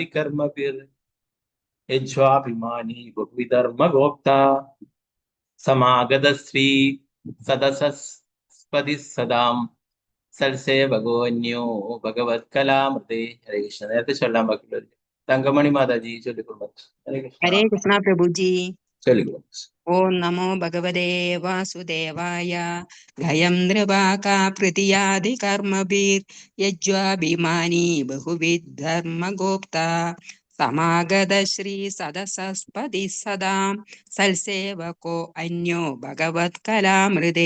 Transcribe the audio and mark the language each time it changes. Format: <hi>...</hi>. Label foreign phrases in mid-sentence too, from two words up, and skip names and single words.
<sa>കർമ്മവീർ യജ്വാഭിമാനി ബഹുവിധർമ്മ ഗോപ്ത സമാഗത ശ്രീ സദസസ്പതി സദാം സൽസേവകോ അന്യോ ഭഗവത് കലാമൃതേ. ഹരേ കൃഷ്ണ.</sa> <ml>നേരത്തെ ചൊല്ലാൻ ബാക്കിയുള്ളവർ തങ്കമണി മാതാജി ചൊല്ലിക്കൊള്ളു.</ml> <hi>हरे कृष्ण प्रभु जी।</hi> <ml>ചൊല്ലിക്കോ.</ml> <sa>ഓം നമോ ഭഗവതേ വാസുദേവായ. ഗയം നൃപാകാ പ്രതിയാദി കർമ്മഭിർ യജ്വാഭിമാനി ബഹുവിധർമ്മഗോപ്ത സമാഗത ശ്രീ സദസസ്പതി സദാം സൽസേവകോ അന്യോ ഭഗവത് കലാമൃതേ.</sa>